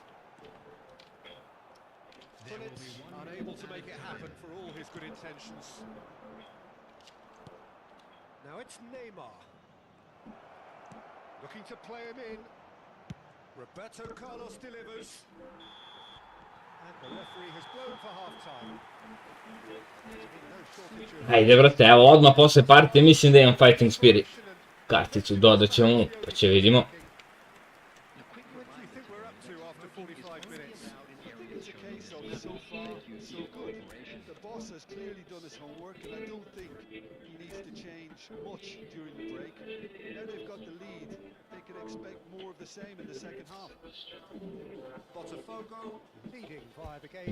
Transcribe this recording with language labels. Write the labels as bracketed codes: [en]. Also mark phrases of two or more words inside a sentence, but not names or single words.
[en] Bullet, unable to make it happen for all his good intentions. Now it's Neymar. Looking to play him in. Roberto Carlos delivers. And the referee has blown for half-time. [sr] Ajde, brate, evo, odmah posle partije mislim da imam [en] Fighting Spirit. [sr] Karticu dodat ćemo mu, pa će vidimo. [en] Has clearly done his homework, and I don't think he needs to change much during the break. Now they've got the lead, they can expect more of the same in the second half. Botafogo leading via the game.